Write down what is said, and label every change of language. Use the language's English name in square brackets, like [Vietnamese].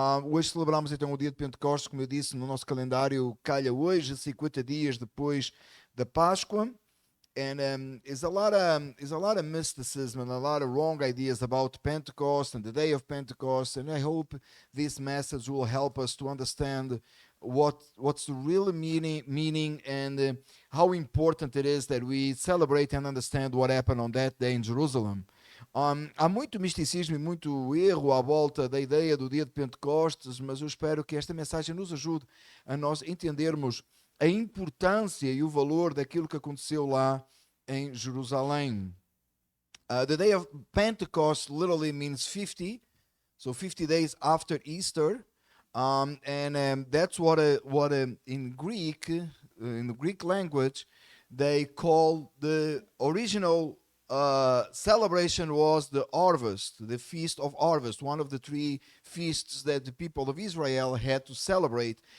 [Portuguese] Hoje celebramos então o dia de Pentecostes, como eu disse, no nosso calendário calha hoje, 50 dias depois da Páscoa. [English] And there's a lot of mysticism and a lot of wrong ideas about Pentecost and the day of Pentecost. And I hope this message will help us to understand what's the real meaning and how important it is that we celebrate and understand what happened on that day in Jerusalem. [Portuguese] Há muito misticismo e muito erro à volta da ideia do dia de Pentecostes, mas eu espero que esta mensagem nos ajude a nós entendermos a importância e o valor daquilo que aconteceu lá em Jerusalém. [English] The day of Pentecost literally means 50, so 50 days after Easter, and that's what in Greek, in the Greek language, they call the original celebration was the harvest, the feast of harvest, one of the three feasts that the people of Israel had to celebrate.